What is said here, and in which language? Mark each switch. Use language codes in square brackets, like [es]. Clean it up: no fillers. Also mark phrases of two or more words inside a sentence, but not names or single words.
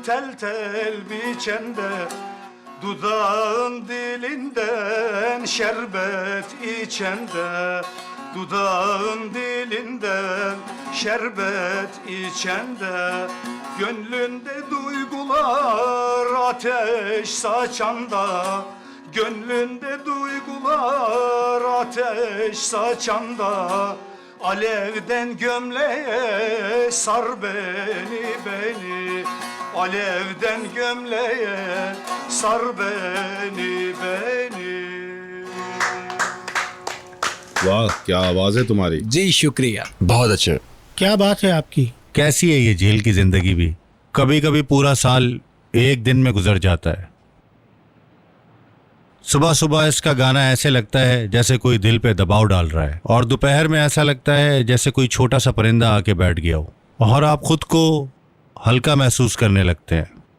[tr] tel tel biçende, dudağın dilinden şerbet içende, dudağın dilinden şerbet içende, gönlünde duygular ateş saçanda, gönlünde duygular ateş saçanda, alevden gömleğe sar beni beni. Alevden gömleğe sar beni beni. [hi] वाह क्या आवाज है तुम्हारी। जी शुक्रिया। बहुत अच्छे। क्या बात है आपकी? कैसी है ये जेल की जिंदगी भी? कभी कभी पूरा साल एक दिन में गुजर जाता है। सुबह सुबह इसका गाना ऐसे लगता है जैसे कोई दिल पे दबाव डाल रहा है, और दोपहर में ऐसा लगता है जैसे कोई छोटा सा परिंदा आके बैठ गया हो और आप खुद को हल्का महसूस करने लगते हैं।